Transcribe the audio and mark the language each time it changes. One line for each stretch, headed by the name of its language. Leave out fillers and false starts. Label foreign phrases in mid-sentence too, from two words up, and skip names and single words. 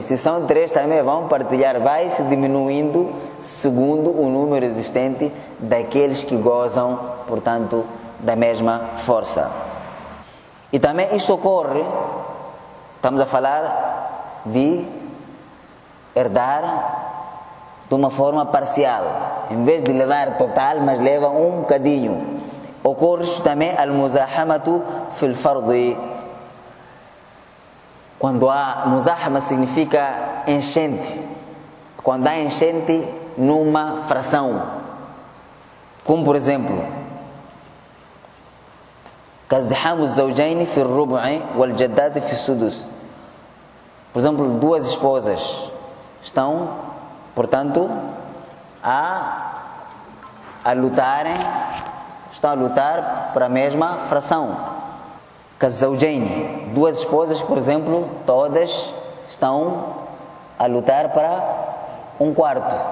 Portuguese: Se são três também vão partilhar, vai se diminuindo segundo o número existente daqueles que gozam, portanto, da mesma força. E também isto ocorre, estamos a falar de herdar de uma forma parcial, em vez de levar total, mas leva um bocadinho. Ocorre isto também
Arabic: المزاحمة في الفرض.
Portuguese: Quando há muzahama significa enchente, quando há enchente numa fração, como por exemplo
Arabic: كازدحام الزوجين في الربع والجدات في السدس.
Portuguese: Por exemplo, duas esposas estão, portanto, a lutarem, estão a lutar para a mesma fração. كالزوجين, duas esposas, por exemplo, todas estão a lutar para um quarto.